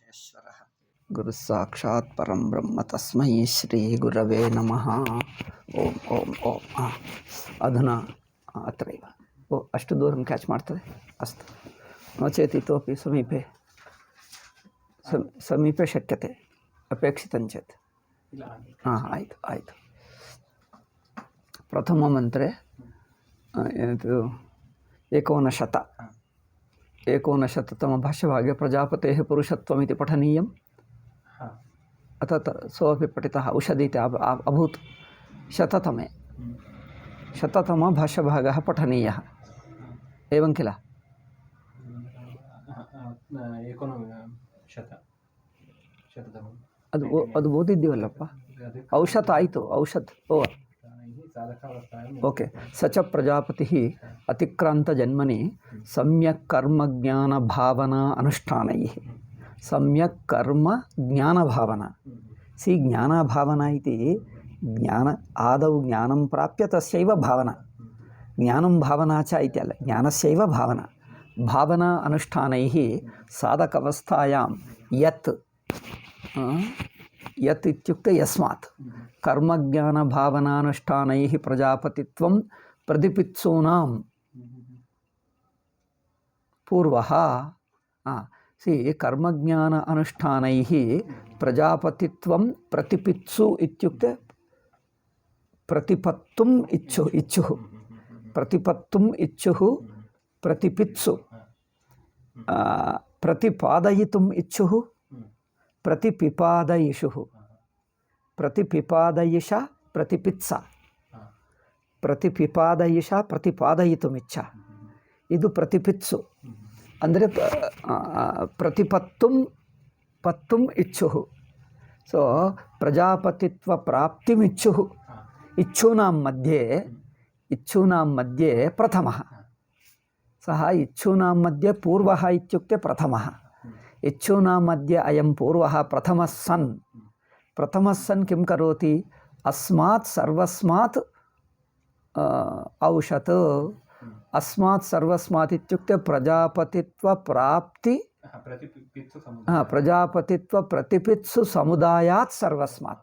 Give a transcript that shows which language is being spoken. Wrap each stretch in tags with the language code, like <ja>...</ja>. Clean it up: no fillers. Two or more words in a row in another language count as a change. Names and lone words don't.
<sa>परमेश्वरः गुरुः साक्षात् परं ब्रह्म तस्मै श्रीगुरवे नमः। ಓಂ ಓಂ ಓಂ ಅಧುನಾ ಅತ್ರೈವ</sa> <kn>ಅಷ್ಟು ದೂರ ಕ್ಯಾಚ್ ಮಾಡ್ತದೆ</kn> <sa>ಅಸ್ತು नो चेत् इतोपि समीपे शक्यते अपेक्षितं चेत् आयतु आयतु प्रथममन्त्रे एकोनशततमभाष्यभागे प्रजापतेः पुरुषत्वमिति पठनीयम् अतः सोऽपि पठितः औषधि इति अभूत्। शततमभाष्यभागः पठनीयः एवं किल?</sa> <kn>ಅದು ಓದಿದ್ದೀವಲ್ಲಪ್ಪ. ಔಷಧ ಆಯಿತು, ಔಷಧ ಓಕೆ.</kn> <sa>ಸಚ ಪ್ರಜಾಪತಿ ಅತಿಕ್ರಾಂತ ಜನ್ಮನಿ ಸಮ್ಯಕ್ ಕರ್ಮ ಜ್ಞಾನ ಭಾವನಾ ಅನುಷ್ಠಾನೈ. ಸಮ್ಯಕ್ ಕರ್ಮ ಜ್ಞಾನ ಭಾವನಾ. ಸಿ ಜ್ಞಾನ ಭಾವನಾ ಇತಿ ಜ್ಞಾನ ಆದೌ ಜ್ಞಾನಂ ಪ್ರಾಪ್ಯ ತಸ್ಯೈವ ಭಾವನಾ. ಜ್ಞಾನಂ ಭಾವನಾ ಚ ಇತಿ ಅಲ್ಲ, ಜ್ಞಾನಸ್ಯೈವ ಭಾವನಾ. ಭಾವನಾ ಅನುಷ್ಠಾನೈಃ ಸಾಧಕಾವಸ್ಥಾಯಾಂ ಯತ್ ಯತ್ ಇತ್ಯುಕ್ತೆ ಯಸ್ಮಾತ್ ಕರ್ಮಜ್ಞಾನ ಭಾವನಾನುಷ್ಠಾನೈಃ ಪ್ರಜಾಪತಿತ್ವಂ ಪ್ರತಿಪಿತ್ಸೂನಾಂ ಪೂರ್ವಃ. ಸಿ ಕರ್ಮಜ್ಞಾನ ಅನುಷ್ಠಾನೈಃ ಪ್ರಜಾಪತಿತ್ವಂ ಪ್ರತಿಪಿತ್ಸು ಇತ್ಯುಕ್ತೆ ಪ್ರತಿಪತ್ತುಂ ಇಚ್ಛುಃ. ಪ್ರತಿಪತ್ತುಂ ಇಚ್ಛುಃ प्रतिपित्सु. प्रतिपादयितुम् इच्छुः प्रतिपिपादयिषुः. प्रतिपिपादयिषा प्रतिपित्सा. प्रतिपिपादयिषा प्रतिपादयितुमिच्छा. ಇದು ಪ್ರತಿಪಿತ್ಸು ಅಂದರೆ ಪ್ರತಿಪತ್ತುಂ ಪತ್ತುಂ ಇಚ್ಛುಃ. ಸೊ ಪ್ರಜಾಪತಿತ್ವ ಪ್ರಾಪ್ತಿಮಿಚ್ಛುಃ. ಇಚ್ಛೂನಾಂ ಮಧ್ಯೆ ಪ್ರಥಮಃ. सः इच्छूनां मध्ये पूर्वः इत्युक्ते प्रथमः. इच्छूनां मध्ये अयं पूर्वः प्रथमः सन् किं करोति? अस्मात् सर्वस्मात् औषत्. अस्मात् सर्वस्मात् इत्युक्ते प्रजापतित्वप्राप्ति प्रजापतित्वप्रतिपित्सु समुदायात् सर्वस्मात्.</sa>